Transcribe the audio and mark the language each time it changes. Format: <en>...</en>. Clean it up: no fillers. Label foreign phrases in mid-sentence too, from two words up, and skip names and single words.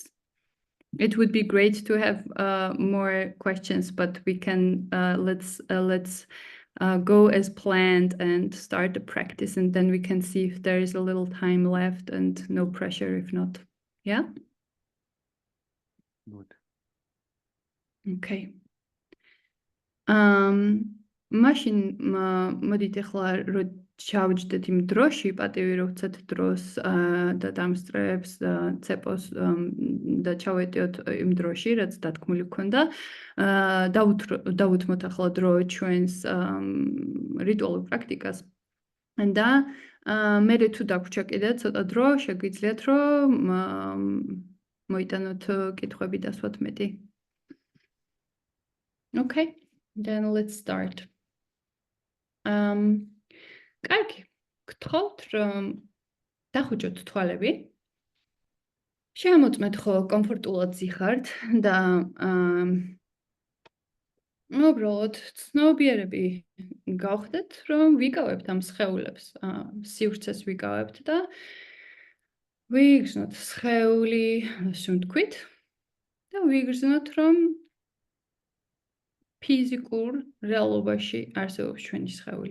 <en>It would be great to have more questions, but we can let's go as planned and start the practice, and then we can see if there is a little time left and no pressure if not. Yeah. Good. Okay.</en> <ka>მაშინ მოდით ახლა რო ჩავჯდეთ იმ დროში, პატივი რო ვცეთ დროს და დამსწრეებს ცეპოს და ჩავეტიოთ იმ დროში, რაც დათქმული გქონდა. დავუთმოთ ახლა დრო ჩვენს რიტუალურ პრაქტიკას. და მე თუ დაგვრჩა კიდე ცოტა დრო, შეგვიძლიათ რომ მოიტანოთ კითხვები დასვათ მეტი.</ka> <en>Okay, then let's start.</en> <ka>კარგი, გთხოვთ რომ დახუჭოთ თვალები. შემოწმეთ ხო კომფორტულად ზიხართ და უბრალოდ ცნობიერები გავხდეთ რომ ვიკავებთ ამ სხეულებს, სივრცეს ვიკავებთ და ვიგრძნოთ სხეული, ასე ვთქვით და ვიგრძნოთ რომ ფიზიკურ რეალობაში არსებობს ჩვენი სხეული.</ka>